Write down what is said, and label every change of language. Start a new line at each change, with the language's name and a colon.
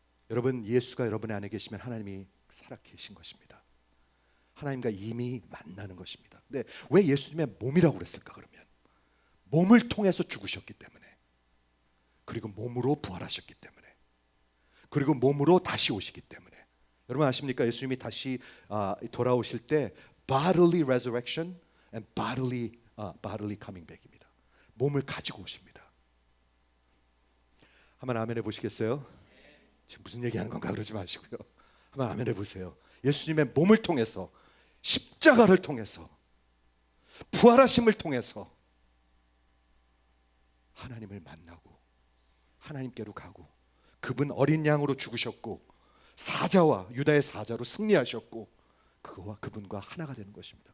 Korean: 여러분, 예수가 여러분 안에 계시면 하나님이 살아 계신 것입니다. 하나님과 이미 만나는 것입니다. 근데 왜 예수님의 몸이라고 그랬을까? 그러면 몸을 통해서 죽으셨기 때문에, 그리고 몸으로 부활하셨기 때문에, 그리고 몸으로 다시 오시기 때문에. 여러분 아십니까? 예수님이 다시 돌아오실 때
English: bodily resurrection and bodily coming back
Korean: 입니다. 몸을 가지고 오십니다. 한번 아멘 해보시겠어요? 지금 무슨 얘기하는 건가 그러지 마시고요. 한번 아멘 해보세요. 예수님의 몸을 통해서, 십자가를 통해서, 부활하심을 통해서 하나님을 만나고 하나님께로 가고, 그분 어린 양으로 죽으셨고 사자와 유다의 사자로 승리하셨고 그거와 그분과 하나가 되는 것입니다.